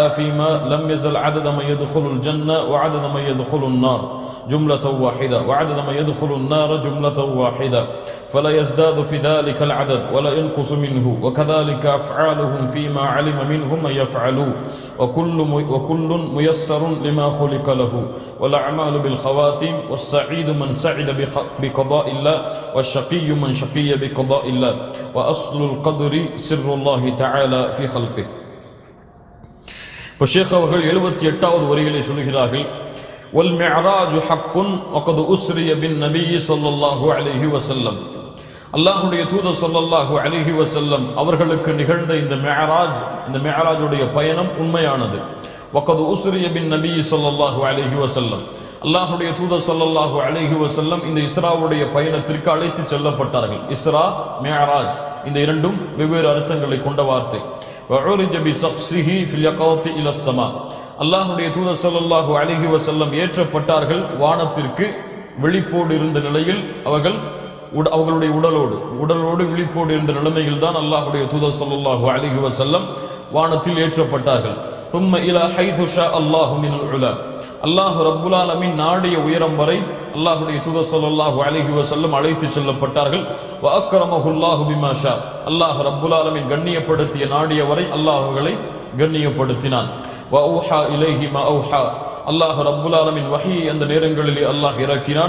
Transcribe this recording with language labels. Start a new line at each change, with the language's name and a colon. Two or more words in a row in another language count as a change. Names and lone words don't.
Arabic: فيما لم يزل عدد من يدخل الجنة وعدد من يدخل النار جملة واحدة وعدد من يدخل النار جملة واحدة فلا يزداد في ذلك العدد ولا ينقص منه وكذلك أفعالهم فيما علم منهم أن يفعلوا وكل ميسر لما خلق له والأعمال بالخواتيم والسعيد من سعد بقضاء الله والشقي من شقي بقضاء الله وأصل القدر سر الله تعالى في خلقه.
Tamil: فالشيخ அவர்கள் 78வது வரிகளை சொல்கிறார்கள்.
Arabic: والمعراج حق وقد أسري بالنبي صلى الله عليه وسلم.
Tamil: அல்லாஹுடைய தூதர்
Arabic: صلى الله عليه وسلم
Tamil: அவர்களுக்கு நிகழ்ந்த இந்த மிஅராஜுடைய பயணம் உண்மையானது.
Arabic: وقد أسري بالنبي صلى الله عليه وسلم.
Tamil: அல்லாஹுடைய தூதர்
Arabic: صلى الله عليه وسلم
Tamil: இந்த இஸ்ராவுடைய பயணத்திற்கு அழைத்து செல்லப்பட்டார்கள். இஸ்ரா மிஅராஜ் இந்த இரண்டும் வெவ்வேறு அர்த்தங்களை கொண்ட வார்த்தை.
Arabic: وعرج بشخصه في اليقظة إلى السماء.
Tamil: அல்லாஹுடைய தூதர்
Arabic: صلى الله عليه وسلم
Tamil: ஏற்றப்பட்டார்கள் வானத்திற்கு. வெளிப்போடு இருந்த நிலையில் அவர்கள் அவர்களுடைய உடலோடு விழிப்போடு இருந்த நிலைமையில் தான் அல்லாஹ்வுடைய தூதர்
Arabic: صلى الله عليه وسلم
Tamil: வானத்தில் ஏற்றப்பட்டார்கள்.
Arabic: ثم الى حيث شاء الله من العلا
Tamil: அல்லாஹ்
Arabic: رب العالمين
Tamil: நாடிய உயரம் வரை அல்லாஹ்வுடைய தூதர்
Arabic: صلى الله عليه وسلم
Tamil: அழைத்து செல்லப்பட்டார்கள்.
Arabic: وأكرمه الله بما شاء الله رب العالمين
Tamil: கண்ணியப்படுத்திய நாடிய வரை அல்லாஹ் அவர்களை கண்ணியப்படுத்தினான்.
Arabic: وأوحى إليه ما أوحى الله رب العالمين
Tamil: வஹீ அந்த நேரங்களிலே அல்லாஹ் இறக்கினான்.